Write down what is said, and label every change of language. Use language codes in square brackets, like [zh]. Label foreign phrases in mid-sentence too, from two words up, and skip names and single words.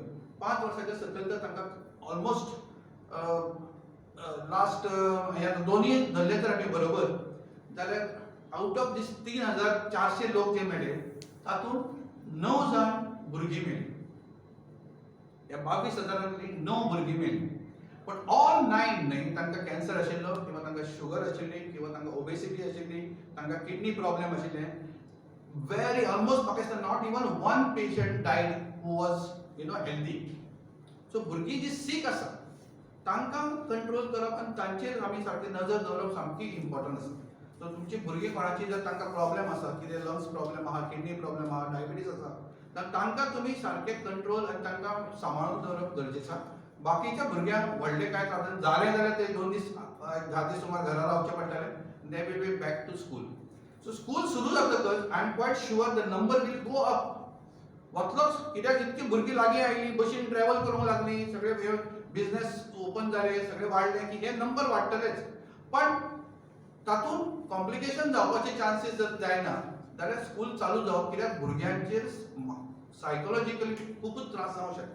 [kok] 5 वर्सांच्या सकयल तर तांकां ऑलमोस्ट लास्ट दोनूय धरले तर आमी बरोबर जाल्यार [en] out of this [kok] 3,400 लोक जे मेळ्ळे तातूंत 9 जाण भुरगीं मेळ्ळी. ह्या 22,000 9 भुरगीं मेळ्ळी. पण ऑल 9 न्हय तांकां कॅन्सर आशिल्लो, किंवा तांकां शुगर आशिल्ली, किंवा तांकां ओबेसिटी आशिल्ली, तांकां [en] kidney problem [kok] आशिल्ले. [en] very almost Pakistan, not even one patient died who was healthy. [kok] So भुरगीं जी sick आसा तांकां कंट्रोल करप आनी तांचेर आमी सारकी नजर दवरप सामकी इम्पॉर्टंट आसा. सो तुमची भुरगीं कोणाची जर तांकां प्रॉब्लेम आसा, कितें [en] lungs problem [kok] आहा, [en] kidney problem [kok] आहा, डायबिटीज आसा, तर तांकां तुमी सारके कंट्रोल आनी तांकां सांबाळून दवरप गरजेचें आसा. बाकीच्या भुरग्यांक व्हडले कांय जालें जाल्यार ते 2 दीस 10 दीस सुमार घरा रावचे पडटले. [en] they will be back to school. So school [kok] सुरू जातकच [en] I am quite sure the number will go up. [kok] वतलोच कित्याक इतकी भुरगीं लागीं आयली, बशीन ट्रॅव्हल करूंक लागली, सगळे [en] business open [kok] जाले, सगळे वाडले की हे नंबर वाडटलेच. पण तातूंत कॉम्प्लिकेशन जावपाचे चान्सीस जर जायना जाल्यार स्कूल चालू जावप, कित्याक भुरग्यांचेर सायकोलॉजिकली खूबच त्रास जावंक शकता.